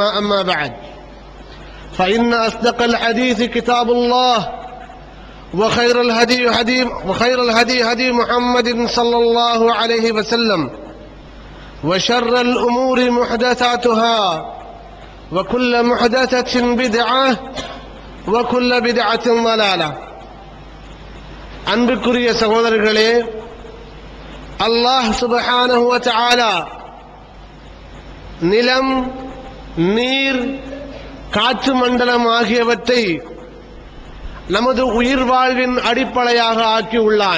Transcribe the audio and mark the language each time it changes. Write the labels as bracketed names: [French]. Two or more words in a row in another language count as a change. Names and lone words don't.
[Arabic] أما بعد فإن أصدق الحديث كتاب الله وخير الهدي هدي محمد صلى الله عليه وسلم وشر الأمور محدثاتها وكل محدثة بدعة وكل بدعة ضلالة. [Tamil] அன்பிற்குரிய சகோதரர்களே, [Arabic] الله سبحانه وتعالى [Tamil] நிலம், நீர், காற்று மண்டலம் ஆகியவற்றை நமது உயிர் வாழ்வின் அடிப்படையாக ஆக்கியுள்ளான்.